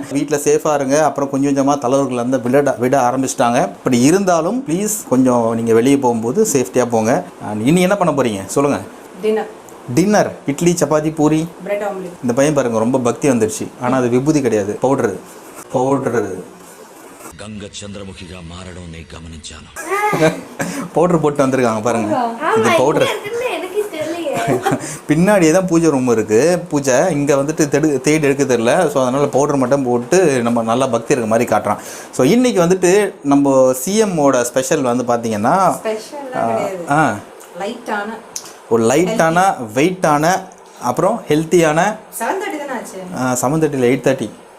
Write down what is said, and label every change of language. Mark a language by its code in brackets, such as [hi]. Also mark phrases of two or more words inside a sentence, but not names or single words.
[ta] வீட்டில் சேஃபாக இருங்க. அப்புறம் கொஞ்சம் கொஞ்சமாக தலைவர்கள் வந்து விட ஆரம்பிச்சிட்டாங்க. இப்படி இருந்தாலும் ப்ளீஸ் கொஞ்சம் நீங்கள் வெளியே போகும்போது சேஃப்டியாக போங்க. இனி என்ன பண்ண போகிறீங்க சொல்லுங்கள்? டின்னர் இட்லி, சப்பாத்தி, பூரி, [en] bread omelette. [ta] இந்த பையன் பாருங்க, ரொம்ப பக்தி வந்துடுச்சு. ஆனால் அது விபூதி கிடையாது, பவுடரு. [te] గంగ చంద్రముఖిగా మారడం నే గమనించాను. [ta] பவுடர் போட்டு வந்திருக்காங்க பாருங்க. இது பவுடர். பின்னாடியே தான் பூஜை ரூம் இருக்குது. பூஜை இங்கே வந்துட்டு தேடி எடுக்க தெரியல. ஸோ அதனால் பவுடர் மட்டும் போட்டு நம்ம நல்லா பக்தி இருக்க மாதிரி காட்டுறான். ஸோ இன்றைக்கி வந்துட்டு நம்ம சிஎம்மோட ஸ்பெஷல் வந்து பார்த்தீங்கன்னா ஒரு லைட்டான வெயிட்டான அப்புறம் ஹெல்த்தியான 7:30 8:30.